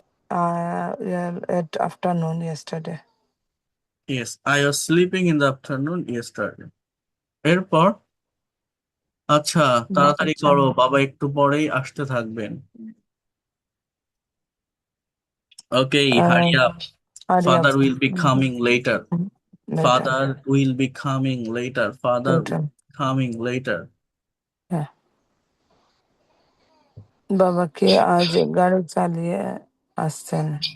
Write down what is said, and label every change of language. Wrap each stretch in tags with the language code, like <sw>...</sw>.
<en>Uh, yeah, at afternoon yesterday. Yes, I was sleeping in the afternoon yesterday.</en> <bn>এরপর, আচ্ছা,</bn> <en>No,</en> <bn>তাড়াতাড়ি করো, বাবা একটু পরেই আসতে থাকবেন।</bn> <en>Okay, hurry up. hurry up. Father will be coming later. Later. Father will be coming later. Father will Later. be coming later. Yeah.</en> <bn>বাবাকে আজ গাড়ি চালিয়ে আসছেন।</bn>